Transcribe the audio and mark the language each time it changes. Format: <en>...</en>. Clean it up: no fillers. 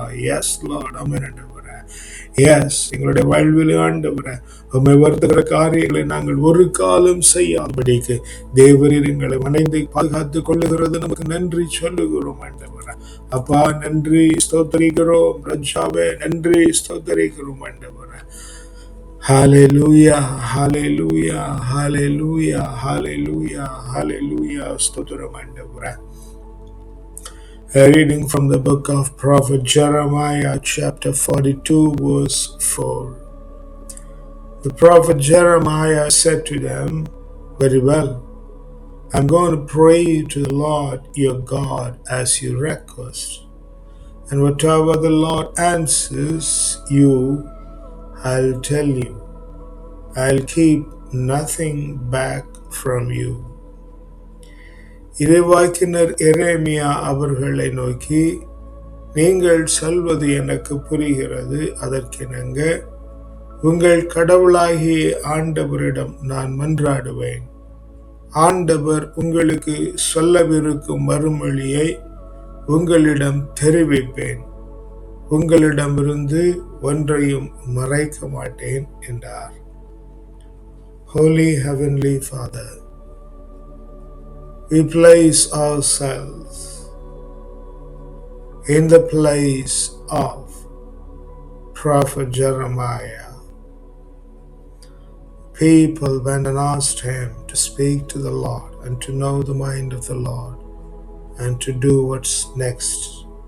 <en>yes lord,</en> <ta>ஆமென் ஆண்டவரே. S, எங்களுடைய வாழ்வில் ஆண்டவரே, உம்மை வருத்துகிற காரியங்களை நாங்கள் ஒரு காலம் செய்யாதபடிக்கு தேவரீர் எங்களை மனைந்து பாதுகாத்துக் கொள்ளுகிறது நமக்கு நன்றி சொல்லுகிறோம் ஆண்டவரே. அப்பா, நன்றி ஸ்தோத்தரிக்கிறோம். ராஜாவே, நன்றி ஸ்தோத்தரிக்கிறோம் ஆண்டவரே. ஹல்லேலூயா, ஹல்லேலூயா, ஹல்லேலூயா, ஹல்லேலூயா, ஹல்லேலூயா. ஸ்தோத்திரம் ஆண்டவரே.</ta> <en>A reading from the book of Prophet Jeremiah, chapter 42, verse 4. The prophet Jeremiah said to them, "Very well, I'm going to pray to the Lord your God as you request. And whatever the Lord answers you, I'll tell you. I'll keep nothing back from you."</en> <ta>இறைவாக்கினர் எரேமியா அவர்களை நோக்கி, நீங்கள் சொல்வது எனக்கு புரிகிறது. அதற்கிணங்க உங்கள் கடவுளாகிய ஆண்டவரிடம் நான் மன்றாடுவேன். ஆண்டவர் உங்களுக்கு சொல்லவிருக்கும் மறுமொழியை உங்களிடம் தெரிவிப்பேன். உங்களிடமிருந்து ஒன்றையும் மறைக்க மாட்டேன் என்றார்.</ta> <en>Holy Heavenly Father, we place ourselves in the place of Prophet Jeremiah. people went and asked him to speak to the Lord and to know the mind of the Lord and to do what's next.</en>